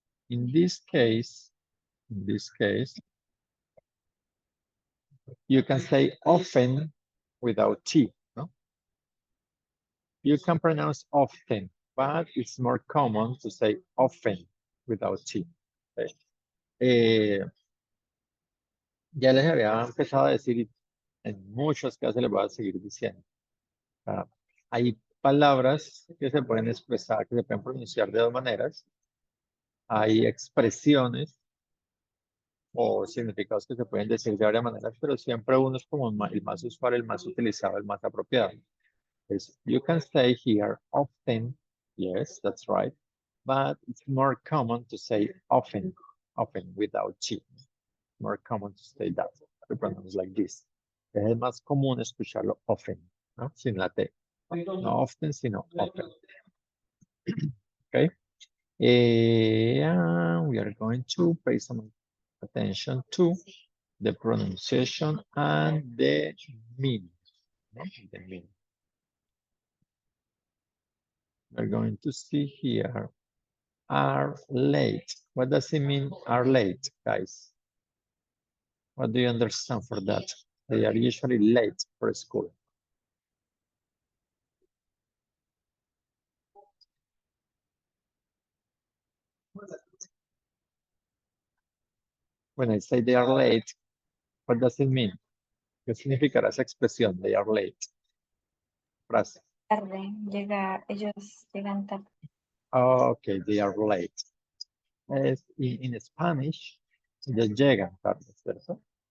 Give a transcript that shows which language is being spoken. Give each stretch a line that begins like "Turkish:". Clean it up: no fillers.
English: In this case, you can say often without T, no? You can pronounce often, but it's more common to say often without T. Okay.
Spanish: Ya les había empezado a decir, en muchos casos les voy a seguir diciendo. Hay palabras que se pueden expresar, que se pueden pronunciar de dos maneras. Hay expresiones o significados que se pueden decir de varias maneras, pero siempre uno es como el más usual, el más utilizado, el más apropiado.
English: Es, you can say here often, yes, that's right, but it's more common to say often without T. More common to say that, to pronounce like this.
Spanish: Es más común escucharlo often, ¿no? Sin la T. No often, sino often. Okay.
English: We are going to pay some attention to the pronunciation and the meaning. No? The meaning. We're going to see here are late. What does it mean are late, guys? What do you understand for that? They are usually late for school. When I say they are late, what does it mean?
Spanish: ¿Qué significará esa expresión?
English: They are late. Frase.
Spanish: Tarde, ellos llegan tarde.
English: Okay, they are late. In Spanish,
Spanish: ellos llegan tarde, ¿cierto?